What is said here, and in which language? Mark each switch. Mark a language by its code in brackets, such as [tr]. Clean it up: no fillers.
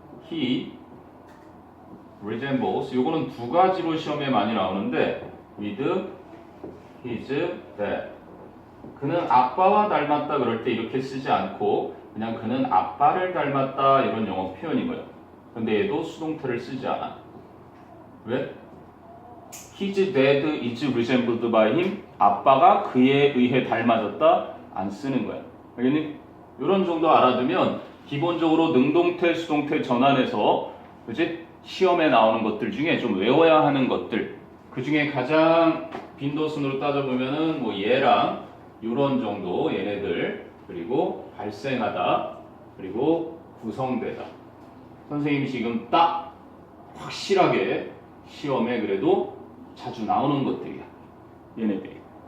[en] He resembles [ko] 이거는 두 가지로 시험에 많이 나오는데 [en] with his dad. [ko] 그는 아빠와 닮았다 그럴 때 이렇게 쓰지 않고 그냥 그는 아빠를 닮았다 이런 영어 표현인 거예요. 근데 얘도 수동태를 쓰지 않아. 왜? [en] His dad is resembled by him. [ko] 아빠가 그에 의해 닮아졌다 안 쓰는 거야. 알겠니? 이런 정도 알아두면 기본적으로 능동태, 수동태 전환해서 그치? 시험에 나오는 것들 중에 좀 외워야 하는 것들 그 중에 가장 빈도순으로 따져보면은 뭐 얘랑 이런 정도 얘네들 그리고 발생하다 그리고 구성되다 선생님이 지금 딱 확실하게 시험에 그래도 자주 나오는 것들이야 얘네들이.